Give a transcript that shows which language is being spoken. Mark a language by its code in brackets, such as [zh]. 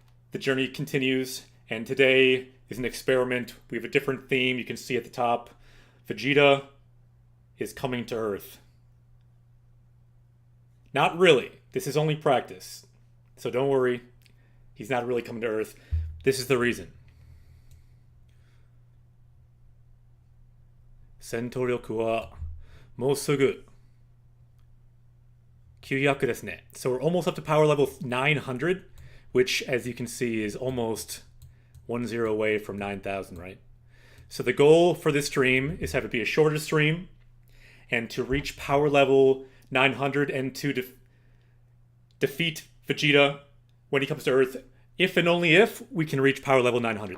[en] The journey continues, and today is an experiment. We have a different theme. You can see at the top. Vegeta is coming to Earth. Not really. This is only practice. So don't worry. He's not really coming to Earth. This is the reason. [ja] 戦闘力はもうすぐ900ですね. [en] So we're almost up to power level 900, which, as you can see, is almost 1-0 away from 9,000, right? So the goal for this stream is to have it be a shorter stream and to reach power level 900 and to defeat Vegeta when he comes to Earth, if and only if we can reach power level 900.